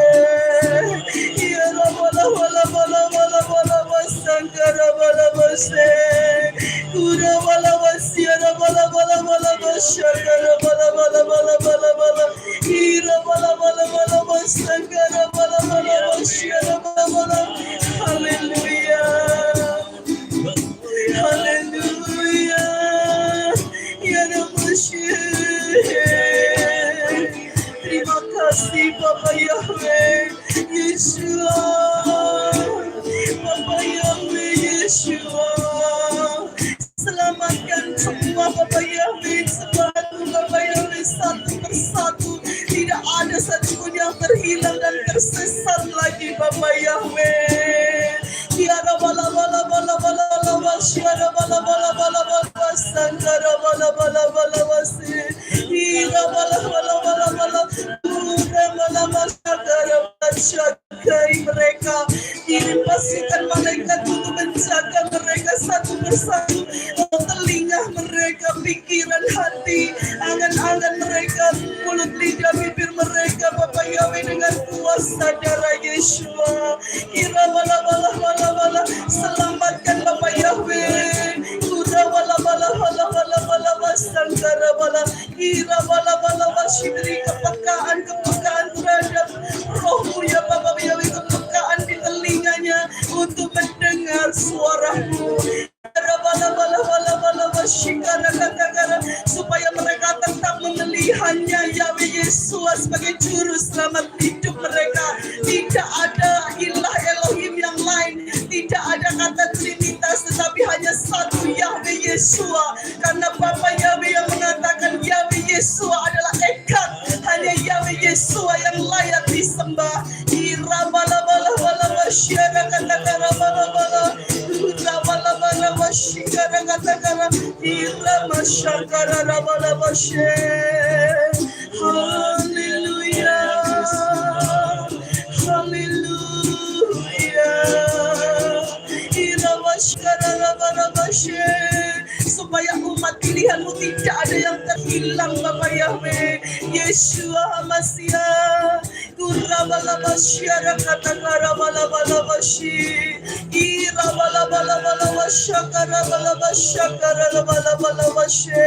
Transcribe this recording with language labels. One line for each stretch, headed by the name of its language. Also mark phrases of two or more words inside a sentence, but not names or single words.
Indonesian: Ya Rabbala bala bala bala bala masakara bala masya. Uramala masyara bala bala bala masyakara bala bala bala bala bala. Ira bala bala bala masakara bala bala masyara bala bala. Haleluya, haleluya. Ya Rabbal. Terima kasih Bapak Yahweh Yeshua. Bapak Yahweh Yeshua. Selamatkan semua Bapak Yahweh, satu Bapak Yahweh, satu persatu. Tidak ada satupun yang terhilang dan tersesat lagi Bapak Yahweh. Ya Rabbala bala bala bala bala syara bala bala bala bala sangkara bala bala bala wasi. Ya bala bala bala bala bala masakara masyakai mereka. Kirim pasukan malaikat untuk menjaga mereka satu persatu. Telinga mereka, pikiran hati, angan-angan mereka, mulut lidah bibir mereka Bapak Yahweh dengan kuasa darah Yeshua. Kira bala bala bala bala, selamatkan Bapak Yahweh. Kura bala bala bala bala bala basangkara bala. Kira bala bala basi, beri kepekaan terhadap rohmu ya Bapak Yahweh, kepekaan di telinganya untuk mendengar suaramu. Supaya mereka tetap memeliharnya Yahweh Yesus sebagai juru selamat hidup mereka. Tidak ada ilah Elohim yang lain, tidak ada kata Trinitas, tetapi hanya satu Yahweh Yeshua. Karena Bapa Yahweh yang mengatakan Yahweh Yeshua adalah Echad, hanya Yahweh Yeshua yang layak disembah. Ira bala bala bala masyara kata-kata bala bala. Ira bala bala masyara kata-kata. Ira masyakara bala masyara. Haleluya, haleluya. Ira masyakara bala masyara. Supaya umat pilihanmu tidak ada yang terhilang Bapak Yahweh Yeshua Hamasiah. Kurabala masyara kata karabala bala masyi. Ira bala bala bala masyakara bala masyakara bala bala masyi.